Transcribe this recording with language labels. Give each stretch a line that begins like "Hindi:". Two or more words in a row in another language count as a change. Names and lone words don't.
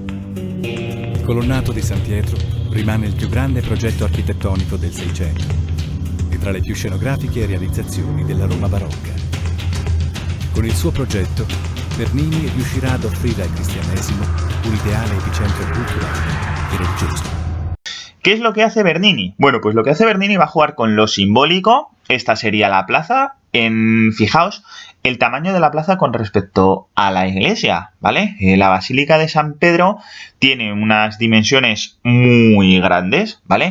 Italian: Il colonnato di San Pietro rimane il più grande progetto architettonico del Seicento e tra le più scenografiche realizzazioni della Roma barocca. Con il suo progetto, Bernini riuscirà ad offrire al cristianesimo un ideale epicentro culturale e religioso.
Spanish: ¿Qué es lo que hace Bernini? Bueno, pues lo que hace Bernini va a jugar con lo simbólico. Esta sería la plaza. Fijaos el tamaño de la plaza con respecto a la iglesia, ¿vale? La Basílica de San Pedro tiene unas dimensiones muy grandes, ¿vale?